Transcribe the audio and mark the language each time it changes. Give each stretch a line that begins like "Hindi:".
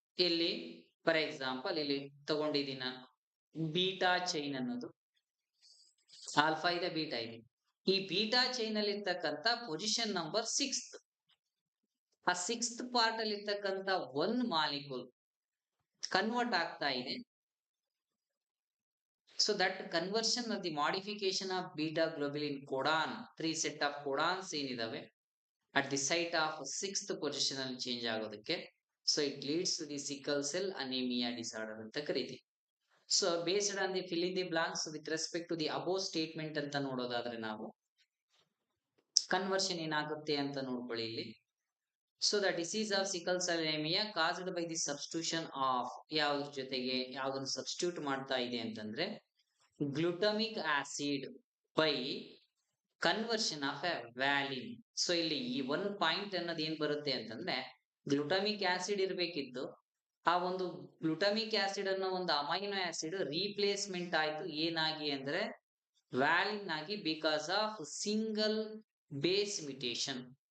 Kannada: ಇಲ್ಲಿ for example ಇಲ್ಲಿ ತಗೊಂಡಿದ್ದೀನಿ ನಾನು ಬೀಟಾ ಚೈನ್ ಅನ್ನೋದು, ಆಲ್ಫಾ ಇದೆ ಬೀಟಾ ಇದೆ. ಈ ಬೀಟಾ ಚೈನ್ ಅಲ್ಲಿ ಇರ್ತಕ್ಕಂಥ ಪೊಸಿಷನ್ ನಂಬರ್ 6th, ಆ 6th ಪಾರ್ಟ್ ಅಲ್ಲಿ ಇರ್ತಕ್ಕಂಥ 1 ಮಾಲಿಕ್ಯೂಲ್ ಕನ್ವರ್ಟ್ ಆಗ್ತಾ ಇದೆ.
English: So that conversion of the modification of beta globulin codon, 3 set of codons
Kannada: ಏನಿದಾವೆ
English: at the site of 6th position
Kannada: ಅಲ್ಲಿ ಚೇಂಜ್ ಆಗೋದಕ್ಕೆ,
English: so it leads to the sickle cell anemia disorder
Kannada: ಅಂತ ಕರೀತೀವಿ.
English: So based on the fill in the blanks with respect to the above statement
Kannada: ಅಂತ ನೋಡೋದಾದ್ರೆ ನಾವು conversion ಏನಾಗುತ್ತೆ ಅಂತ ನೋಡ್ಕೊಳ್ಳಿ ಇಲ್ಲಿ.
English: so the disease of sickle cell anaemia caused by the substitution of,
Kannada: ಯಾವ್ದ್ರ ಜೊತೆಗೆ ಯಾವ್ದನ್ನ ಸಬ್ಸ್ಟಿಟ್ಯೂಟ್ ಮಾಡ್ತಾ ಇದೆ ಅಂತಂದ್ರೆ
English: Glutamic acid by conversion of a valine.
Kannada: So ಇಲ್ಲಿ ಈ 1 ಪಾಯಿಂಟ್ ಅನ್ನೋದು ಏನ್ ಬರುತ್ತೆ ಅಂತಂದ್ರೆ ಗ್ಲುಟಮಿಕ್ ಆಸಿಡ್ ಇರ್ಬೇಕಿತ್ತು, ಆ ಒಂದು ಗ್ಲುಟಮಿಕ್ ಆಸಿಡ್ ಅನ್ನೋ ಒಂದು ಅಮೈನೋ ಆಸಿಡ್ ರೀಪ್ಲೇಸ್ಮೆಂಟ್ ಆಯ್ತು ಏನಾಗಿ ಅಂದ್ರೆ ವ್ಯಾಲಿನ್ ಆಗಿ, because of single base mutation.